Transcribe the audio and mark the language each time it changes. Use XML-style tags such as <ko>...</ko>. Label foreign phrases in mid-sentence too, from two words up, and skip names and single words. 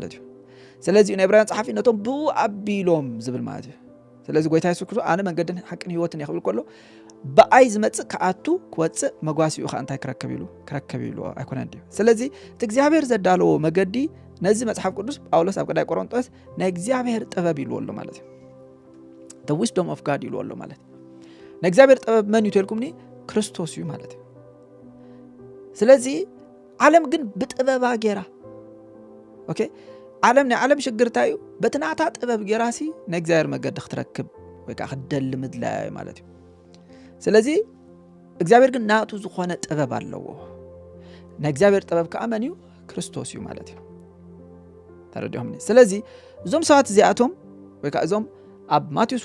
<ti>እዩ ስለዚ ናይ ዕብራውያን ጸሓፊ ነቶም ብኡ ኣቢሎም ዝብል ማለት እዩ ስለዚ ጎይታ ኢየሱስ ክርስቶስ ኣነ መንገድን ሓቅን ህይወትን ይኽብል ከሎ በኣይ ዝመጽእ ከኣቱ ክወጽእ መጓሲኡ ኸ እንታይ ክረከብ ኢሉ ኣይኮነን ድዩ ስለዚ እቲ እግዚአብሔር ዘዳለዎ መገዲ ነዚ መጽሓፍ ቅዱስ ጳውሎስ ኣብ ቀዳይ ቆሮንጦስ ናይ እግዚአብሔር ጥበብ ኢልዎ ኣሎ ማለት እዩ</ti> <en>the wisdom of God</en> <ti>ኢልዎ ኣሎ ማለት እዩ ናይ እግዚአብሔር ጥበብ መን እዩ ትልኩምኒ ክርስቶስ እዩ ማለት እዩ ስለዚ ዓለም ግን ብጥበባ ጌራ ኦኬ ዓለም ሽግርታዩ በትናታ ጥበብ ጌራሲ ንእግዚአብሔር መገድ ክትረክብ ወይ ከዓ ክደልም ድላይ ማለት እዩ ስለዚ እግዚአብሔር ግን ናቱ ዝኾነ ጥበብ ኣለዎ ንእግዚአብሔር ጥበብ ከዓ መን እዩ ክርስቶስ እዩ ማለት እዩ ተረዲኦም ስለዚ እዞም ሰባት እዚኣቶም ወይ ከዓ እዞም ኣብ ማቴዎስ</ti>